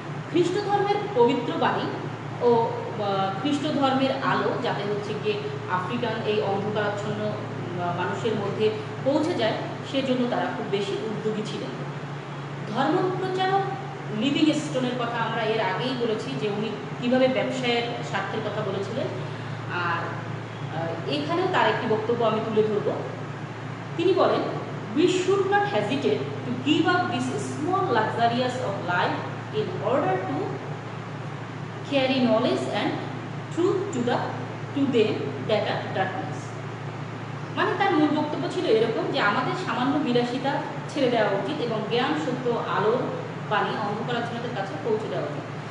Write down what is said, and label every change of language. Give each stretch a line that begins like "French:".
Bangla: খ্রিস্ট ধর্মের পবিত্র বাণী ও খ্রিস্ট ধর্মের আলো যাতে হচ্ছে গিয়ে আফ্রিকান এই অন্ধকারাচ্ছন্ন মানুষের মধ্যে পৌঁছে যায়, সেজন্য তারা খুব বেশি উদ্যোগী ছিলেন। ধর্ম প্রচারক লিভিংস্টোনের কথা আমরা এর আগেই বলেছি যে উনি কীভাবে ব্যবসায়ের স্বার্থের কথা বলেছিলেন, আর এখানেও তার একটি বক্তব্য আমি তুলে ধরব। তিনি বলেন,
English: we should not hesitate to give up this small luxurious of life in order to carry knowledge and truth to them that are darkness।
Bangla: মানে তার মূল বক্তব্য ছিল এরকম যে আমাদের সামান্য বিলাসিতা ছেড়ে দেওয়া উচিত এবং জ্ঞান সত্য আলোর বাণী অন্ধকারাচ্ছন্নদের কাছে পৌঁছে দেওয়া উচিত।